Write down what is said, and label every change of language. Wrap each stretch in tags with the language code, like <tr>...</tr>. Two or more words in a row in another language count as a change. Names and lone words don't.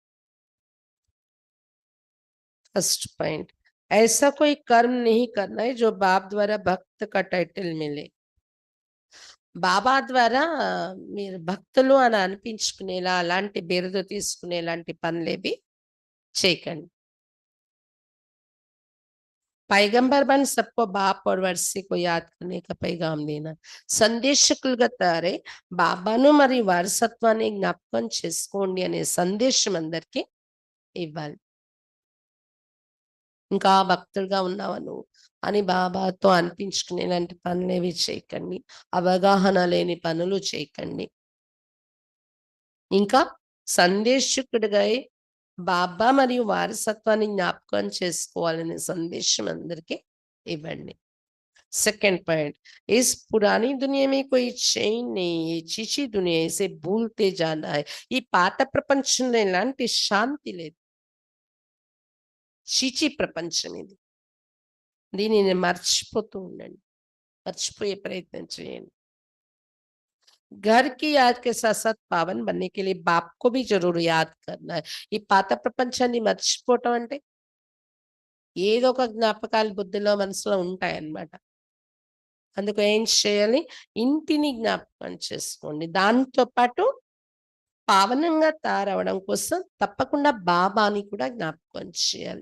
<en>first point,</en> <hi>ऐसा कोई कर्म नहीं करना है जो बाप द्वारा भक्त का टाइटल मिले.</hi> <te>బాబా ద్వారా మీరు భక్తులు అని అనిపించుకునేలా అలాంటి బిరుదు తీసుకునేలాంటి పనులేవి చేయకండి.</te> <hi>पैगंबर बन सबको बाप और वर्षे को याद करने का पैगाम देना.</hi> <te>సందేశకులుగా తయారై బాబాను మరి వారసత్వాన్ని జ్ఞాపకం చేసుకోండి అనే సందేశం అందరికీ ఇవ్వాలి. ఇంకా భక్తులుగా ఉన్నావా నువ్వు అని బాబాతో అనిపించుకునేలాంటి పనులేవి చేయకండి. అవగాహన లేని పనులు చేయకండి. ఇంకా సందేశకుడిగా బాబా మరియు వారసత్వాన్ని జ్ఞాపకం చేసుకోవాలనే సందేశం అందరికీ ఇవ్వండి.</te> <en>second point,</en> <hi>इस पुरानी दुनिया में कोई चैन नहीं है, चीची दुनिया, इसे भूलते जाना है.</hi> <te>ఈ పాత ప్రపంచంలో ఎలాంటి శాంతి లేదు, చీచి ప్రపంచం ఇది. దీనిని మర్చిపోతూ ఉండండి, మర్చిపోయే ప్రయత్నం చేయండి.</te> <hi>घर की याद के साथ साथ पावन बनने के लिए बाप को भी जरूर याद करना है.</hi> <te>ఈ పాత ప్రపంచాన్ని మర్చిపోవటం అంటే ఏదో ఒక జ్ఞాపకాలు బుద్ధిలో మనసులో ఉంటాయన్నమాట. అందుకు ఏం చేయాలి? ఇంటిని జ్ఞాపకం చేసుకోండి. దాంతో పాటు పావనంగా తయారవడం కోసం తప్పకుండా బాబాని కూడా జ్ఞాపకం చేయాలి.</te>